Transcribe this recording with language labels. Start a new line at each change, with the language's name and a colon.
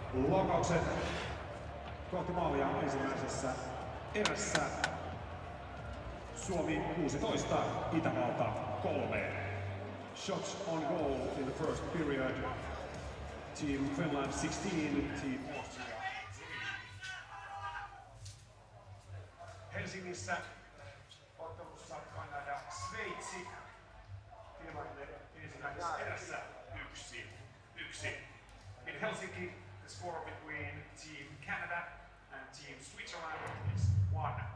Finnish: Laukaukset kohti maalia ensimmäisessä erässä. Suomi 16, Itävalta 3.
English: Shots on goal in the first period. Team Finland 16, Team Austria 3.
Finnish: Helsingissä ottelussa Kanada Sveitsi. Tilanne ensimmäisessä erässä 1-1.
English: In Helsinki, the score between Team Canada and Team Switzerland is 1-1.